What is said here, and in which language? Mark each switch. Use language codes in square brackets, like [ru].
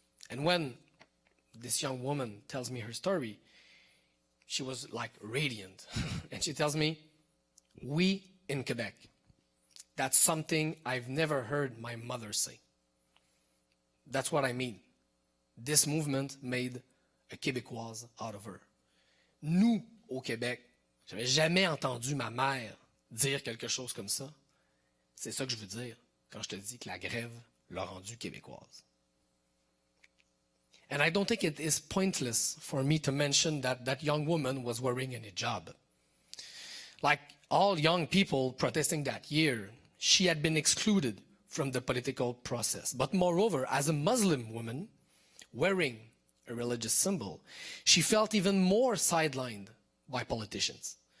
[en] And when this young woman tells me her story, she was like radiant. And she tells me, "We in Quebec, that's something I've never heard my mother say." That's what I mean. This movement made a Québécoise out of her. [fr] Nous, au Québec, j'avais jamais entendu ma mère dire quelque chose comme ça. C'est ça que je veux dire quand je te dis que la grève l'a rendue québécoise. [en] And I don't think it is pointless for me to mention that that young woman was wearing a hijab. Like all young people protesting that year, she had been excluded from the political process. But moreover, as a Muslim woman wearing a religious symbol, she felt even more sidelined by politicians.